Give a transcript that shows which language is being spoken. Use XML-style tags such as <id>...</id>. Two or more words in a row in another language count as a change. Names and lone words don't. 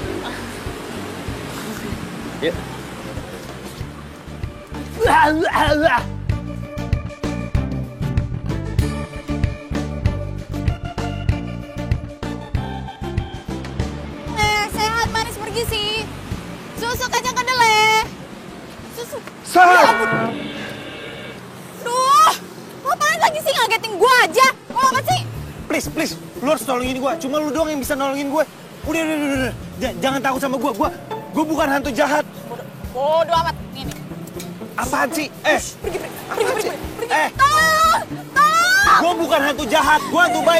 <id>Yuk. Sehat manis pergi sih. Susu kacang kedelai. Susu. Sal! Duh, ngapain lagi sih ngagetin gua aja? Mau apa sih? Please, lu harus nolongin gue. Cuma lu doang yang bisa nolongin gue. Udah. Jangan takut sama gue. Gue bukan hantu jahat. Bodoh amat. Nih. Apaan sih? Pergi. Gue bukan hantu jahat. Gue hantu baik.</id>